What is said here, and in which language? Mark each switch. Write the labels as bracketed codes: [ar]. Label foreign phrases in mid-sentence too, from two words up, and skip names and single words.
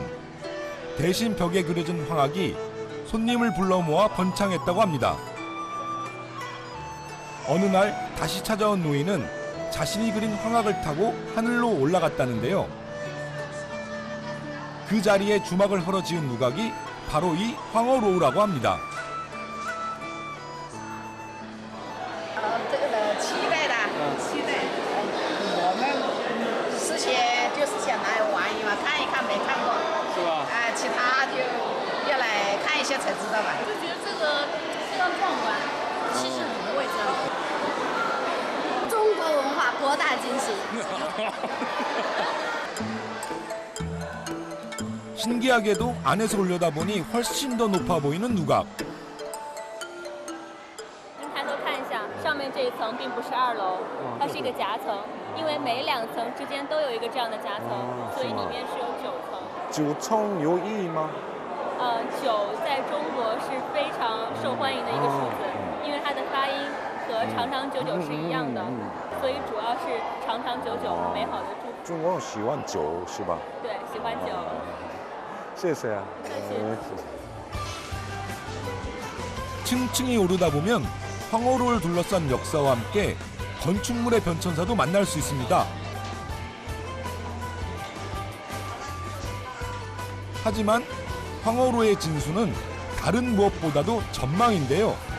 [ko] 대신 벽에 그려진 황학이 손님을 불러 모아 번창했다고 합니다. 어느 날 다시 찾아온 노인은 자신이 그린 황학을 타고 하늘로 올라갔다는데요. 그 자리에 주막을 헐어 지은 누각이 바로 이 황허로우라고 합니다. [zh] 这个的期待的，期待。我们之前就是想来玩一玩，看一看，没看过，是吧？其他就要来看一下才知道吧。就觉得这个非常壮观，气势很不会这样。中国文化博大精深。 [ko] 신기하게도 안에서 올려다보니 훨씬 더 높아 보이는 누각. [zh] 您抬头看一下，上面这一层并不是2楼，它是一个夹层，因为每2层之间都有一个这样的夹层，所以里面是有9层。 9청 요이 吗？ 9在中国是非常受欢迎的一个数字，因为它的发音和长长久久是一样的，所以主要是长长久久、美好的祝福。中国人喜欢酒是吧？对，喜欢酒。谢谢啊。 [ko] 층층이 오르다 보면 황허로를 둘러싼 역사와 함께 건축물의 변천사도 만날 수 있습니다. 하지만 황허로의 진수는 다른 무엇보다도 전망인데요.